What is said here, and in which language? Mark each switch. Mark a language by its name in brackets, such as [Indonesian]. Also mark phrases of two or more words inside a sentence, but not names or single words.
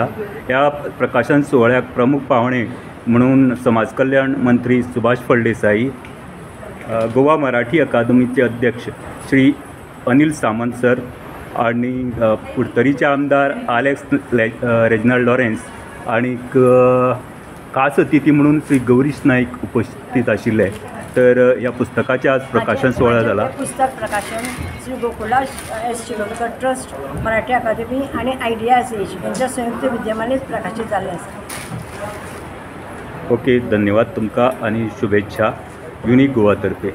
[Konkani] ह्या प्रकाशन सुवाळ्याक प्रमुख पाहुणे म्हणून समाज कल्याण मंत्री सुभाष फळदेसाई, गोवा मराठी अकादमीचे अध्यक्ष श्री अनिल सामंत सर आणि कुडतरीचे आमदार आलेक्स रेजिनाल्ड लॉरेन्स आणि खास अतिथी म्हणून श्री गौरीश नाईक उपस्थित आशिल्ले. [Marathi] तर ह्या पुस्तकाचे आज प्रकाशन सोहळा झाला. पुस्तक प्रकाशन श्री गोकुळदास एस शिरोडकर ट्रस्ट, मराठी अकादमी आणि आयडियाज एज यांच्या संयुक्त विद्यमानेच प्रकाशित झाले आसा. [Konkani] ओके, धन्यवाद तुमकां आणि शुभेच्छा युनिक गोवा तर्फे.